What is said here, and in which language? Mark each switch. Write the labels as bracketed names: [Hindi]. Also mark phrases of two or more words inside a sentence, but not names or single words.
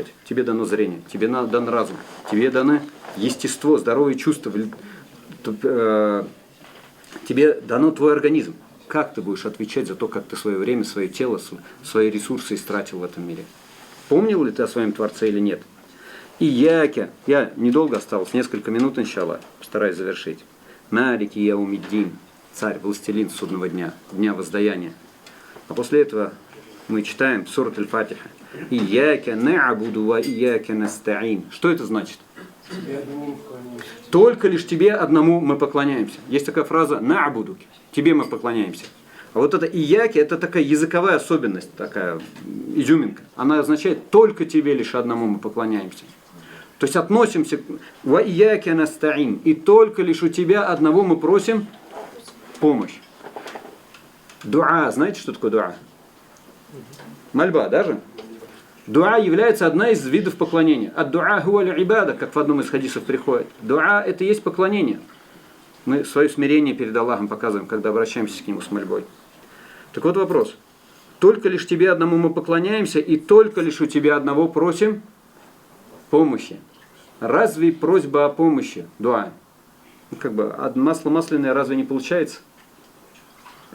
[Russian] Тебе дано зрение, тебе дан разум, тебе дано естество, здоровые чувства, тебе дано твой организм. Как ты будешь отвечать за то, как ты свое время, свое тело, свои ресурсы истратил в этом мире? Помнил ли ты о своем Творце или нет? И я недолго осталось, несколько минут, иншаллах, постараюсь завершить. [Arabic] مالك يوم الدين, [Russian] царь, властелин судного дня, дня воздаяния. А после этого мы читаем сурат Аль-Фатиха. [Arabic] إياك نعبد وإياك نستعين. [Russian] Что это значит? Только лишь тебе одному мы поклоняемся. Есть такая фраза на'буду, тебе мы поклоняемся. А вот это ияки, это такая языковая особенность, такая изюминка. Она означает только тебе лишь одному мы поклоняемся. То есть относимся [Arabic] وإياك نستعين. [Russian] И только лишь у тебя одного мы просим помощь. Дуа, знаете, что такое дуа? Мольба, даже? Дуа является одна из видов поклонения. [Arabic] الدعاء هو العبادة, [Russian] как в одном из хадисов приходит. Дуа это и есть поклонение. Мы свое смирение перед Аллахом показываем, когда обращаемся к Нему с мольбой. Так вот вопрос. Только лишь тебе одному мы поклоняемся, и только лишь у тебя одного просим помощи. Разве просьба о помощи, дуа, как бы масло масляное разве не получается?